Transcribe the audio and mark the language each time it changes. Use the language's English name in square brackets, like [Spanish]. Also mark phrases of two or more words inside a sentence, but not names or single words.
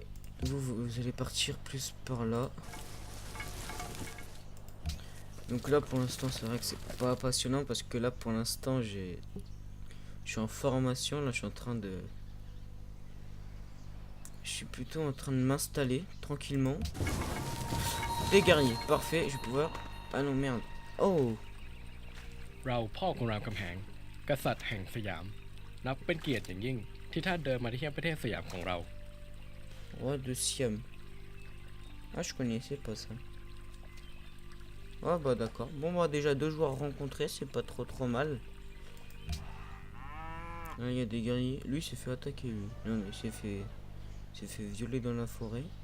[French] Vous allez partir plus par là. Donc là pour l'instant c'est vrai que c'est pas passionnant parce que là pour l'instant je suis en formation, là je suis plutôt en train de m'installer tranquillement. Des guerriers, parfait, je vais pouvoir... Ah non merde. Oh [Thai] เราพ่อกรุงรามคำแหงกษัตริย์แห่งสยามนับเป็นเกียรติอย่างยิ่งที่ท่านเดินมาที่ประเทศสยามของเรา [French] Roi de Siam. Ah je connaissais pas ça. Ah bah d'accord. Bon bah déjà 2 joueurs rencontrés, c'est pas trop mal. Là il y a des guerriers. Lui s'est fait attaquer lui. Non mais il s'est fait violer dans la forêt.